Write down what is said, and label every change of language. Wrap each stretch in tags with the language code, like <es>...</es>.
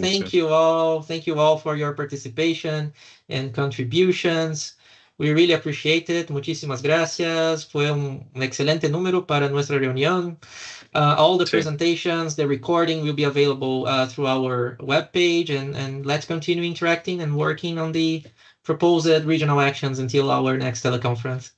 <en>thank you all for your participation and contributions. We really appreciate it.</en> <es>Muchísimas gracias. Fue un excelente número para nuestra reunión.</es> <en>All the presentations, the recording will be available through our webpage, and let's continue interacting and working on the proposed regional actions until our next teleconference.</en>